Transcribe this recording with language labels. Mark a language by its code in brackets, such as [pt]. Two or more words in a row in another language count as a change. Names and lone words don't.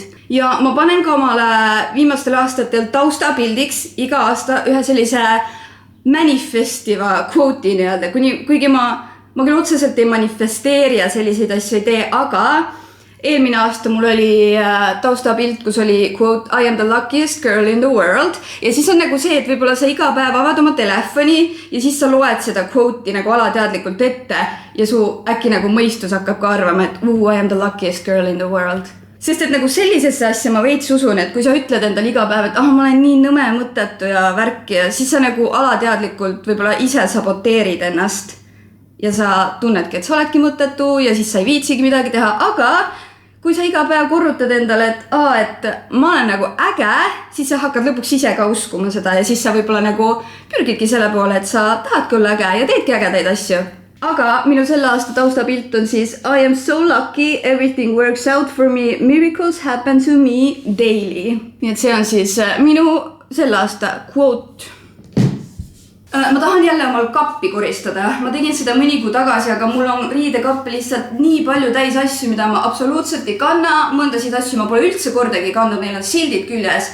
[et] Ja ma panen ka omale viimastel aastatel taustapildiks iga aasta ühe sellise manifestiva quote'i nii-öelda, kuigi ma küll otseselt ei manifesteeri ja selliseid asju ei tee, aga eelmine aasta mul oli taustapilt, kus oli quote [en] I am the luckiest girl in the world [et] ja siis on nagu see, et võib-olla sa iga päev avad oma telefoni ja siis sa loed seda quote'i nagu alateadlikult ette ja su äkki nagu mõistus hakkab ka arvama, et [en] I am the luckiest girl in the world. [et] Sest et nagu sellisesse asja ma veits usun, et kui sa ütled endale iga päev, et ma olen nii nõme mõttetu ja värk ja siis sa nagu alateadlikult võib-olla ise saboteerid ennast ja sa tunnedki, et sa oledki mõttetu ja siis sa ei viitsigi midagi teha, aga kui sa iga päev korrutad endale, et ma olen nagu äge, siis sa hakkad lõpuks ise ka uskuma seda ja siis sa võib-olla nagu pürgidki selle poole, et sa tahadki olla äge ja teedki ägedaid asju. Aga minu selle aasta taustapilt on siis [en] I am so lucky, everything works out for me, miracles happen to me daily. [et] Nii et see on siis minu selle aasta quote. Ma tahan jälle omal kappi koristada. Ma tegin seda mõni kuu tagasi, aga mul on riidekappi lihtsalt nii palju täis asju, mida ma absoluutselt ei kanna. Mõndasid asju ma pole üldse kordagi kandnud, neil on sildid küljes.